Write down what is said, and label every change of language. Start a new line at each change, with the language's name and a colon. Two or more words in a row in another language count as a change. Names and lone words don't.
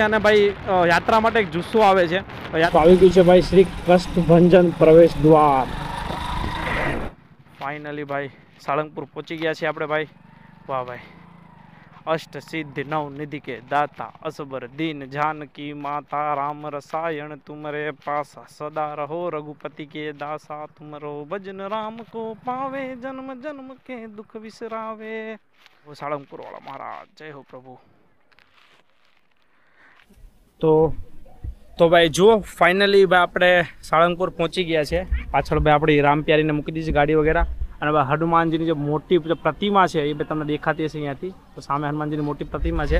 Gujarati: અને ભાઈ યાત્રા માટે એક જુસ્સો આવે છે. આવી ગયું છે ભાઈ શ્રી કષ્ટભંજન પ્રવેશ દ્વાર. ફાઇનલી ભાઈ સાળંગપુર પહોંચી ગયા છીએ આપણે ભાઈ. વાહ ભાઈ.
Hindi: अष्ट सिद्ध नव निधि के दाता, असबर दीन जानकी माता, राम रसायन तुमरे पासा, सदा रहो रघुपति के दासा, तुमरो भजन राम को पावे, जन्म जन्म के दुख विसरावे. वो साळंगपुर वाला महाराज, जय हो प्रभु.
Gujarati: તો ભાઈ જુઓ ફાઇનલી ભાઈ આપણે સાળંગપુર પહોંચી ગયા છે. પાછળ ભાઈ આપણી રામપ્યારીને મૂકી દીધી ગાડી વગેરે. અને ભાઈ હનુમાનજીની જે મોટી પ્રતિમા છે એ ભાઈ તમને દેખાતી હશે અહીંયાથી. તો સામે હનુમાનજીની મોટી પ્રતિમા છે.